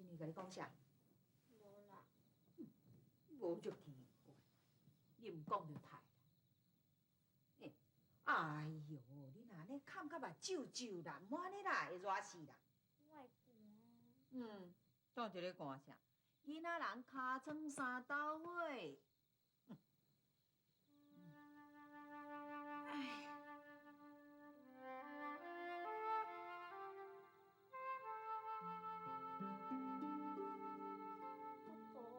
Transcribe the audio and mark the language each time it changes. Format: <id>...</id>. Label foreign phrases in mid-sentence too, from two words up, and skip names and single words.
<nan>你讲啥？无啦，无就奇怪，你唔讲就歹。哎呦，你若安尼看甲目皱皱啦，莫安尼啦，会热死啦。我会寒。当一个寒啥？囡仔人尻川三斗火。阿婆，</nan>